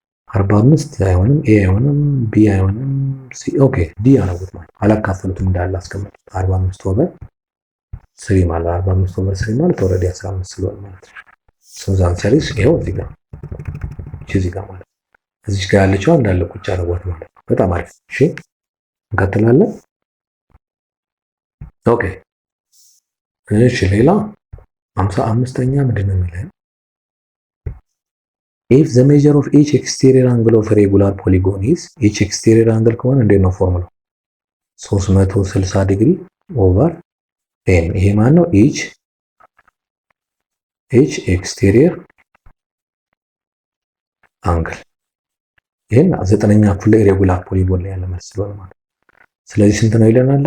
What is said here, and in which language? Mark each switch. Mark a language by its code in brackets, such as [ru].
[am] 45 አይሆንም፣ ኤ አይሆንም፣ ቢ አይሆንም፣ ሲ ኦኬ ዲ አረጉት ማለት አላካፈሉትም እንዳለ አስቀምጡት። 45 ኦቨር 3 ማለት 45 ኦቨር 3 ማለት ኦልሬዲ 15 ስለሆነ ማለት ነው። ሶ ዛን ሰሪስ ይሄው እዚህ ጋር ማለት እዚህ ጋር ያለችው እንዳለ ቁጭ አረጓት ማለት ነው። በጣም አሪፍ እሺ እንቀጥላለን። ኦኬ እሺ ሌላ 55ኛ ምንድነው የሚለው? [en] if the measure of each exterior angle of a regular polygon is each exterior angle [am] ከሆነ እንዴት ነው ፎርሙላው? 360 ዲግሪ ኦቨር n ይሄ ማለት ነው [en] each exterior angle [am] ይሄን 9ኛ ክፍል ሬጉላር ፖሊጎን ላይ ያለ መልስ ስለሆነ ማለት ስለዚህ ስንት ነው ይለናል?